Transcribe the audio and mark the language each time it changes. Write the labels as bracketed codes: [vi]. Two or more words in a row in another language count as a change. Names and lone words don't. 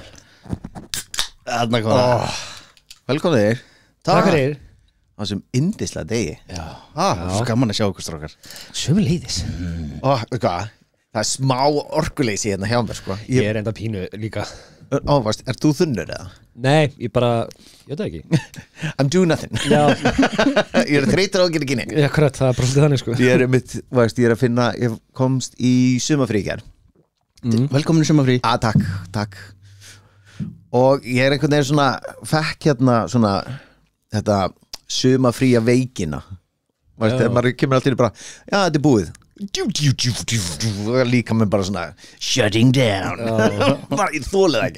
[is] Þarna koma Velkomnir þér Takk fyrir Á þessum yndislega degi Svo gaman að sjá okkur strákar Sömuleiðis Hvað? Það er smá orkuleysi hérna hjá mér sko Ég er enda pínu líka Ávast, ert þú þunnur eða? Nei, ég bara Ég veit það ekki [en] I'm doing nothing [is] Já Ég er þreytur á að gera ekki neitt Akkurat, það er bara svolítið þannig sko Ég er að finna Ég komst í sumafrí hér Velkomin í sumafrí Takk Og ég er einhvern veginn svona Fekk hérna svona Þetta sumafría veikina Þegar maður kemur alltaf bara Já, þetta er búið Líka með bara svona [en] Shutting down [is] Bara ég þólið ekki